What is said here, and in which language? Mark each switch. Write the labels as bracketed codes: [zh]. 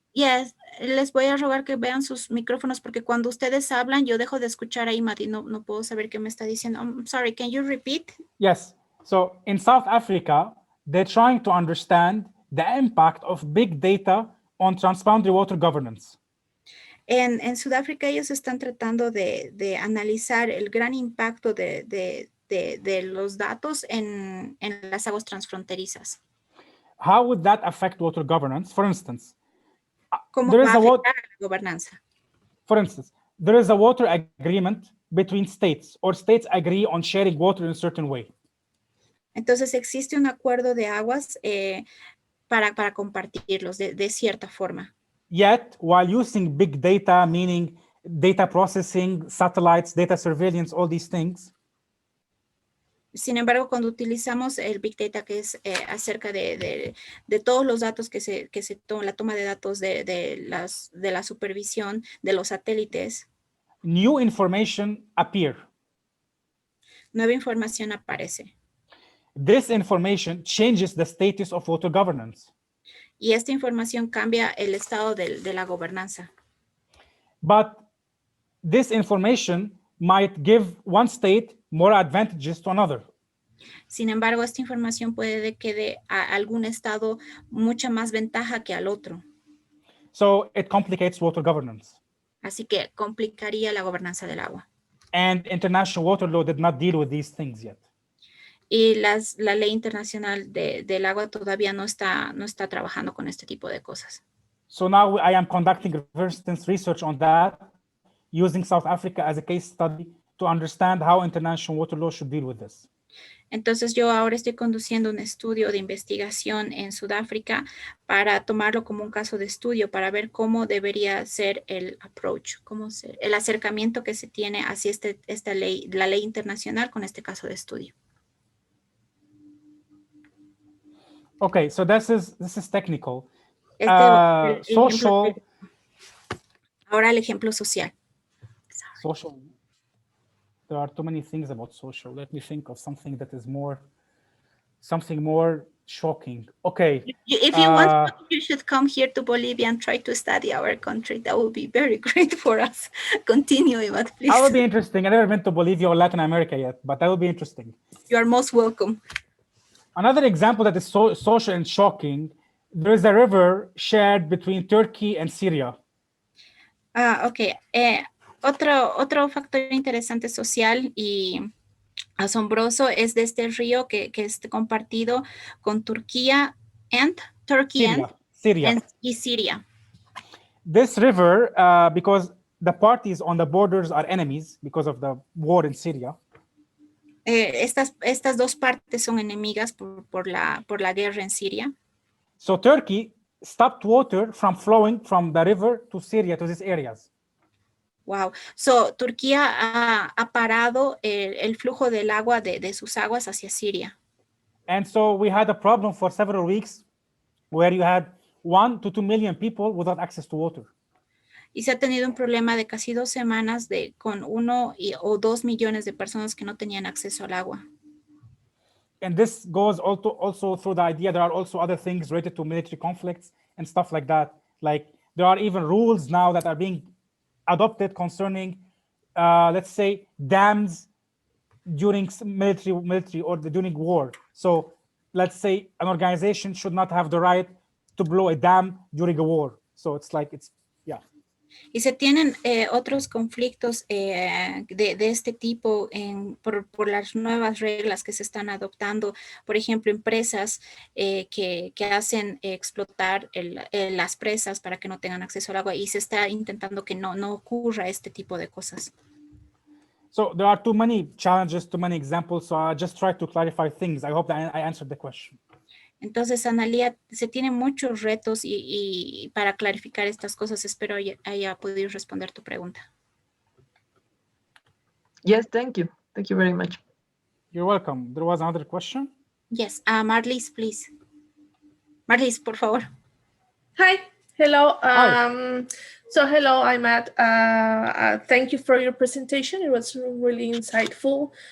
[es] Yes, les voy a rogar que vean sus micrófonos porque cuando ustedes hablan yo dejo de escuchar a Imad y no puedo saber qué me está diciendo. [en] I'm sorry, can you repeat? Yes, so in South Africa, they're trying to understand the impact of big data on transboundary water governance. [es] En Sudáfrica ellos están tratando de analizar el gran impacto de los datos en las aguas transfronterizas. [en] How would that affect water governance? For instance, [es] ¿Cómo va a afectar a la gobernanza? [en] For instance, there is a water agreement between states, or states agree on sharing water in a certain way. [es] Entonces existe un acuerdo de aguas para compartirlos de cierta forma. [en] Yet, while using big data, meaning data processing, satellites, data surveillance, all these things. [es] Sin embargo, cuando utilizamos el Big Data, que es acerca de todos los datos que se toman, la toma de datos de la supervisión de los satélites. [en] New information appear. [es] Nueva información aparece. [en] This information changes the status of water governance. [es] Y esta información cambia el estado de la gobernanza. [en] But this information might give one state more advantages to another. [es] Sin embargo, esta información puede que dé a algún estado mucha más ventaja que al otro. [en] So it complicates water governance. [es] Así que complicaría la gobernanza del agua. [en] And international water law did not deal with these things yet. [es] Y la ley internacional del agua todavía no está trabajando con este tipo de cosas. [en] So now I am conducting research on that, using South Africa as a case study to understand how international water law should deal with this. [es] Entonces yo ahora estoy conduciendo un estudio de investigación en Sudáfrica para tomarlo como un caso de estudio, para ver cómo debería ser el approach, el acercamiento que se tiene hacia esta ley, la ley internacional con este caso de estudio. [en] Okay, so this is technical. Social. [es] Ahora el ejemplo social. [en] Social. There are too many things about social. Let me think of something that is something more shocking. Okay. If you want, you should come here to Bolivia and try to study our country. That would be very great for us. Continue, Ivan, please. That would be interesting. I never been to Bolivia or Latin America yet, but that would be interesting. You are most welcome. Another example that is social and shocking, there is a river shared between Turkey and Syria. Ok. [es] Otro factor interesante social y asombroso es de este río que es compartido con Turquía [en] and Syria. [es] y Siria. [en] This river, because the parties on the borders are enemies because of the war in Syria. [es] Estas dos partes son enemigas por la guerra en Siria. [en] So Turkey stopped water from flowing from the river to Syria, to these areas. Wow. [es] So Turquía ha parado el flujo del agua de sus aguas hacia Siria. [en] And so we had a problem for several weeks where you had 1 to 2 million people without access to water. [es] Y se ha tenido un problema de casi 2 semanas con 1 o 2 millones de personas que no tenían acceso al agua. [en] And this goes also through the idea there are also other things related to military conflicts and stuff like that. Like there are even rules now that are being adopted concerning, let's say, dams during military or during war. So let's say an organization should not have the right to blow a dam during a war. So it's like, yeah. [es] Y se tienen otros conflictos de este tipo por las nuevas reglas que se están adoptando. Por ejemplo, empresas que hacen explotar las presas para que no tengan acceso al agua, y se está intentando que no ocurra este tipo de cosas. [en] So there are too many challenges, too many examples. So I just try to clarify things. I hope that I answered the question. [es] Entonces, Analia, se tienen muchos retos y para clarificar estas cosas, espero haya podido responder tu pregunta. [en] Yes, thank you. Thank you very much. You're welcome. There was another question? Yes, Marlis, please. Marlis, [es] por favor. [en] Hi. Hello. Hi. So hello, I'm Matt. Thank you for your presentation. It was really insightful.